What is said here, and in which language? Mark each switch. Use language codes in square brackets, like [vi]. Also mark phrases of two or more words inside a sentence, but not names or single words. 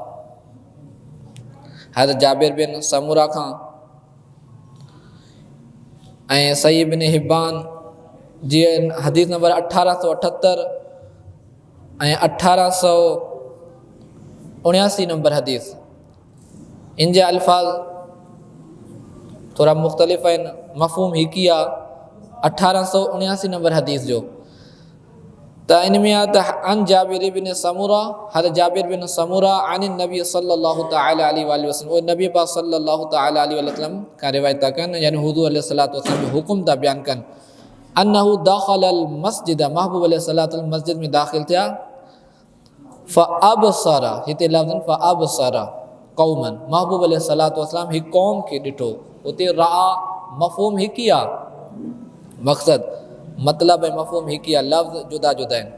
[sd] हज़रत जाबिर बिन समुरा खां ऐं सही इब्न हिब्बान जी हदीस नंबर 1878 ऐं 1879 नंबर हदीस। इन जे अल्फाज थोड़ा मुख्तलिफ़ आहिनि। मफ़हूम हिकु ई आहे 1879 नंबर हदीस जो। त इन में आहे त [ar] عن جابر بن سمرة, [sd] हज़रत जाबिर बिन समुरा [ar] عن النبي صلى الله تعالى عليه وسلم, [sd] वो नबी पाक [ar] صلى الله تعالى عليه وسلم [sd] का रिवायत था कनि, यानी हुज़ूर [ar] عليه الصلاة والسلام [sd] जो हुकुम था बयान कनि। [ar] أنه دخل المسجد, [sd] महबूब [ar] عليه الصلاة والسلام [sd] मस्जिद में दाखिल थिया। फ़अबसरा, हिते लफ़्ज़ [ar] فأبصر قوما, [sd] महबूब [ar] عليه الصلاة والسلام [sd] हिकु कौम खे ॾिठो। उते रआ मफ़हूम हिकु ई आहे, मक़सद मतिलब ऐं मफ़हूम हिकु ई आहे, लफ़्ज़ जुदा जुदा आहिनि।